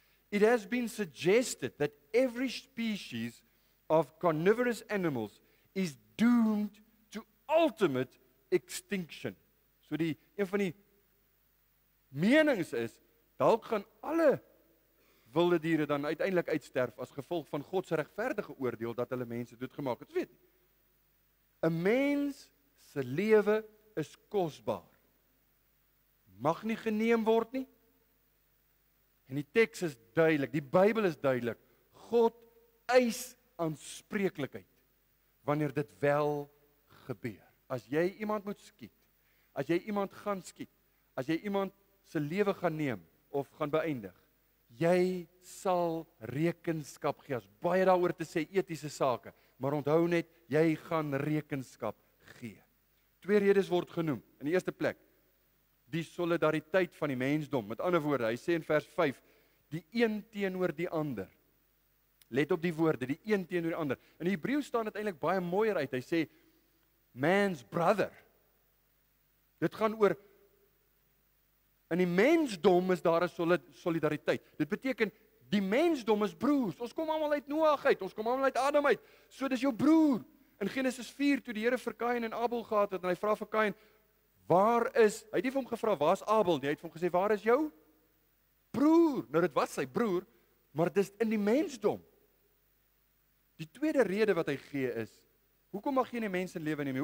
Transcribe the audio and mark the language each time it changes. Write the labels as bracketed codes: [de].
[en] It has been suggested that every species of carnivorous animals is doomed to ultimate extinction. [af] So een van die menings is, dalk gaan alle wilde diere dan uiteindelik uitsterf as gevolg van God se regverdige oordeel dat hulle mense doodgemaak het. Weet nie. 'n Mens se lewe is kosbaar. Mag nie geneem word nie. En die teks is duidelik, die Bybel is duidelik. God eis aanspreeklikheid wanneer dit wel gebeur. As jy iemand moet skiet, as jy iemand gaan skiet, as jy iemand se lewe gaan neem of gaan beëindig, jy sal rekenskap gee. As baie daaroor te sê etiese sake, maar onthou net, jy gaan rekenskap gee. 2 redes word genoem. In die eerste plek, die solidariteit van die mensdom. Met ander woorde, hy sê in vers 5, die een teenoor die ander. Let op die woorde, die een teenoor die ander. In die Hebreë staan dit eintlik baie mooier uit. Hy sê, [en] man's brother. [af] Dit gaan oor, in die mensdom is daar 'n solidariteit. Dit beteken, die mensdom is broers. Ons kom almal uit Noag uit, ons kom almal uit Adam uit. So dis jou broer. In Genesis 4, toe die Here vir Kain en Abel gehad het, en hy vra vir Kain, waar is, hy het nie vir hom gevra, waar is Abel nie, hy het vir hom gesê, waar is jou broer? Nou dit was sy broer, maar dit is in die mensdom. Die tweede rede wat hy gee is, hoekom mag jy nie mense lewe neem nie?